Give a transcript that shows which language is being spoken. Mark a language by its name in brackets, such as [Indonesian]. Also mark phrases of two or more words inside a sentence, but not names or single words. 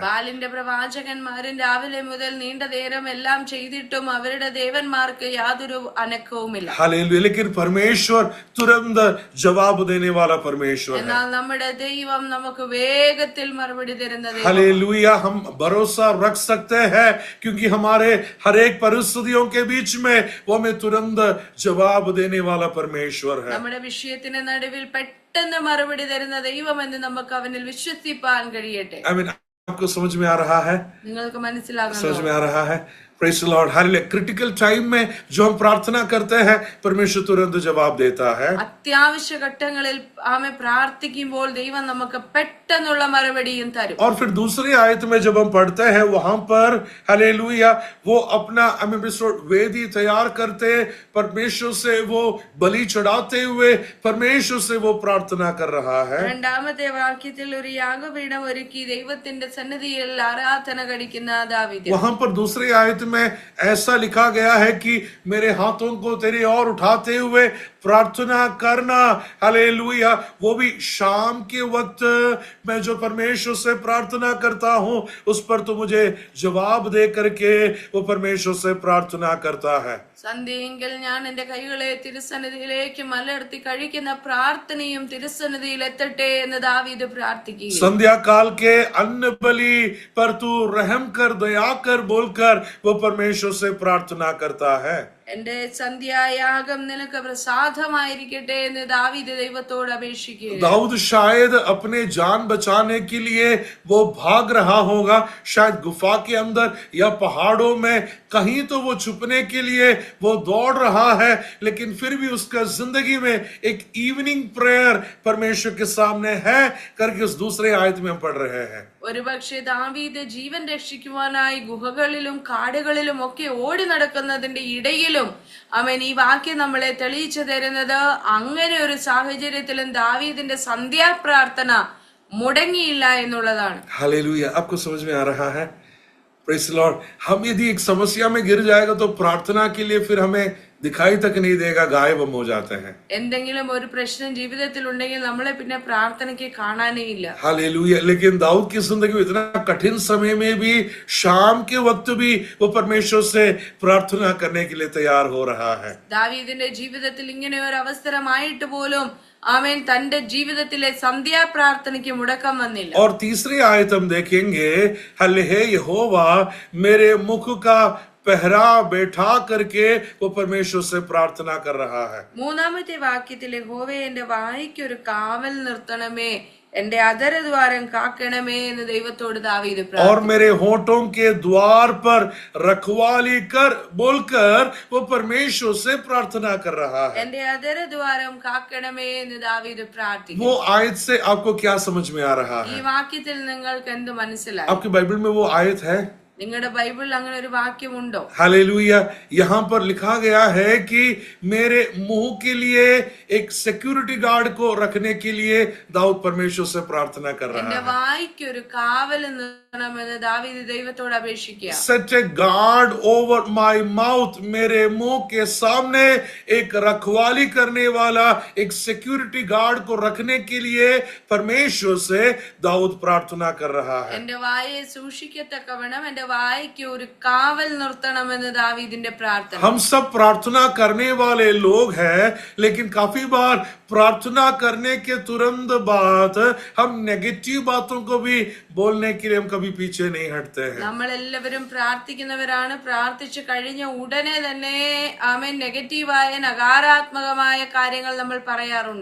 [Malayalam] ബാലിന്റെ പ്രവാചകന്മാരും രാവിലെ മുതൽ നീണ്ട നേരം എല്ലാം ചെയ്തിട്ടും അവരുടെ ദേവന്മാർക്ക് യാതൊരു അനക്കവുമില്ല. [Hindi] हालेलुया. लेकिन परमेश्वर तुरंत जवाब देने वाला परमेश्वर है. [Malayalam] എന്നാൽ നമ്മുടെ ദൈവം നമുക്ക് വേഗത്തിൽ മറുപടി തരുന്ന ദൈവം. [Hindi] हालेलुया. हम भरोसा रख सकते हैं क्योंकि हमारे हर एक परिस्थितियों के बीच में वो हमें तुरंत जवाब देने वाला परमेश्वर है. [Malayalam] നമ്മുടെ വിഷയത്തിന് നടുവിൽ പെട്ടെന്ന് മറുപടി തരുന്ന ദൈവമെന്ന് നമുക്ക് അവനിൽ വിശ്വസിപ്പാൻ കഴിയട്ടെ. [Hindi] आपको समझ में आ रहा है? [Malayalam] നിങ്ങൾക്ക് മനസ്സിലാകുന്നു? [Hindi] समझ में आ रहा है? [English] praise the Lord. [Hindi] हालेलुया. [English] critical time [Hindi] में जो हम प्रार्थना करते हैं परमेश्वर तुरंत जवाब देता है. [Malayalam] അത്യാവശ്യ ഘട്ടങ്ങളിൽ ആമേ പ്രാർത്ഥിക്കുമ്പോൾ ദൈവം നമുക്ക് പെട്ടെന്നുള്ള മറുപടിയും തരും. [Hindi] और फिर दूसरी आयत में जब हम पढ़ते हैं वहां पर हालेलुया वो अपना वेदी तैयार करते, परमेश्वर से वो बलि चढ़ाते हुए परमेश्वर से वो प्रार्थना कर रहा है. [Malayalam] രണ്ടാമത്തെ വാക്യത്തിൽ ഒരു യാഗപീഠം ഒരുക്കി ദൈവത്തിന്റെ സന്നിധിയിൽ ആരാധന കഴിക്കുന്ന ദാവീദ്. [Hindi] वहां पर दूसरी आयत में ऐसा लिखा गया है कि मेरे हाथों को तेरी ओर उठाते हुए प्रार्थना करना. हालेलुया. वो भी शाम के वक्त मैं जो परमेश्वर से प्रार्थना करता हूं उस पर तो मुझे जवाब दे करके वो परमेश्वर से प्रार्थना करता है. [Malayalam] സന്ധ്യയെങ്കിൽ ഞാൻ എന്റെ കൈകളെ തിരുസന്നിധിയിലേക്ക് മലർത്തി കഴിക്കുന്ന പ്രാർത്ഥനയും തിരുസന്നിധിയിൽ എത്തട്ടെ എന്ന് ദാവീദ് പ്രാർത്ഥിക്കുക. [Hindi] संध्या काल के अन्न बलि पर तू रहम कर, दया कर बोलकर वो परमेश्वर से प्रार्थना करता है. [Malayalam] എന്റെ സന്ധ്യായാഗം നിനക്ക് പ്രസാദമായിരിക്കട്ടെ എന്ന് ദാവീദ് ദൈവത്തോട് അപേക്ഷിക്കുക. [Hindi] दाऊद शायद अपने जान बचाने के लिए वो भाग रहा होगा, शायद गुफा के अंदर या पहाड़ों में कहीं तो वो छुपने के लिए वो दौड़ रहा है, लेकिन फिर भी उसका जिंदगी में एक [English] evening prayer [Hindi] परमेश्वर के सामने है करके उस दूसरे आयत में हम पढ़ रहे हैं. [Malayalam] ഒരുപക്ഷെ ദാവീദ് ജീവൻ രക്ഷിക്കുവാനായി ഗുഹകളിലും കാടുകളിലും ഒക്കെ ഓടി നടക്കുന്നതിന്റെ ഇടയിലും അവൻ ഈ വാക്യം നമ്മളെ തെളിയിച്ചു തരുന്നത് അങ്ങനെ ഒരു സാഹചര്യത്തിലും ദാവീദിന്റെ സന്ധ്യാപ്രാർത്ഥന മുടങ്ങിയില്ല എന്നുള്ളതാണ്. [Hindi] हालेलुया. आपको समझ में आ रहा है? [English] praise the Lord. [Hindi] हम यदि एक समस्या में गिर जाएगा तो प्रार्थना के लिए फिर हमें दिखाई तक नहीं देगा, गायब हम हो जाते हैं। [Malayalam] എന്തെങ്കിലും ഒരു പ്രശ്നം ജീവിതത്തിൽ ഉണ്ടെങ്കിൽ നമ്മളെ പിന്നെ പ്രാർത്ഥനയ്ക്ക് കാണാനേ ഇല്ല. [Hindi] हालेलुया। लेकिन दाऊद की जिंदगी में इतना कठिन समय में भी शाम के वक्त भी वो परमेश्वर से प्रार्थना करने के लिए तैयार हो रहा है। [Malayalam] ദാവീദിന്റെ ജീവിതത്തിൽ ഇങ്ങനെ ഒരു അവസരമായിട്ട് പോലും ആമേൻ തന്റെ ജീവിതത്തിലെ സന്ധ്യാ പ്രാർത്ഥനയ്ക്ക് മുടക്കം വന്നില്ല. [Hindi] और तीसरी आयत हम देखेंगे, हले हे यहोवा मेरे मुख का पहरा बैठा करके वो परमेश्वर से प्रार्थना कर रहा है। [Malayalam] മൂന്നാമത്തെ വാക്യത്തിൽ യഹോവേ എന്റെ വായ്ക്ക് ഒരു കാവൽ നിർത്തണമേ, എന്റെ അധരദ്വാരം കാക്കണമേ എന്ന് ദൈവത്തോട് ദാവീദ് [Hindi] और [Malayalam] പ്രാർത്ഥിച്ചു. [Hindi] मेरे होठों के द्वार पर रखवाली कर बोलकर वो परमेश्वर से प्रार्थना कर रहा है। [Malayalam] എന്റെ അധരദ്വാരം കാക്കണമേ എന്ന് ദാവീദ് പ്രാർത്ഥിച്ചു. [Hindi] वो आयत से आपको क्या समझ में आ रहा [Malayalam] ഈ [Hindi] है? [Malayalam] വാക്യത്തിൽ നിങ്ങൾക്ക് എന്ത് മനസ്സിലായി? [Hindi] आपकी बाइबल में वो आयत है? [Malayalam] നിങ്ങളുടെ ബൈബിളിൽ അങ്ങനെ ഒരു വാക്യമുണ്ടോ? [Hindi] हालेलुया। यहाँ पर लिखा गया है कि मेरे मुंह के लिए एक [English] security guard [Hindi] को रखने के लिए दाऊद परमेश्वर से प्रार्थना कर रहा [Malayalam] എന്റെ [Hindi] है। [Malayalam] വായ്ക്ക് ഒരു കാവൽ നിർത്തണമെന്ന് ദാവീദ് ദൈവത്തോട് അപേക്ഷിക്കുക. [English] Set a guard over my mouth, [Hindi] मेरे मुंह के सामने एक रखवाली करने वाला एक [English] security guard [Hindi] को रखने के लिए परमेश्वर से दाऊद प्रार्थना कर रहा है। [Malayalam] എന്റെ വായെ സൂക്ഷിക്കത്തക്കവണ്ണം എന്റെ വായ്ക്ക് ഒരു കാവൽ നിർത്തണമെന്ന് ദാവീദിന്റെ പ്രാർത്ഥന. [Hindi] हम सब प्रार्थना करने वाले लोग हैं, लेकिन काफी बार प्रार्थना करने के तुरंत बाद हम नेगेटिव बातों को भी बोलने के लिए हम कभी पीछे नहीं हटते हैं। [Malayalam] നമ്മളെല്ലാവരും പ്രാർത്ഥിക്കുന്നവരാണ്. പ്രാർത്ഥിച്ചു കഴിഞ്ഞ ഉടനെ തന്നെ ആമേൻ നെഗറ്റീവായ നകാരാത്മകമായ കാര്യങ്ങൾ നമ്മൾ പറയാറുണ്ട്.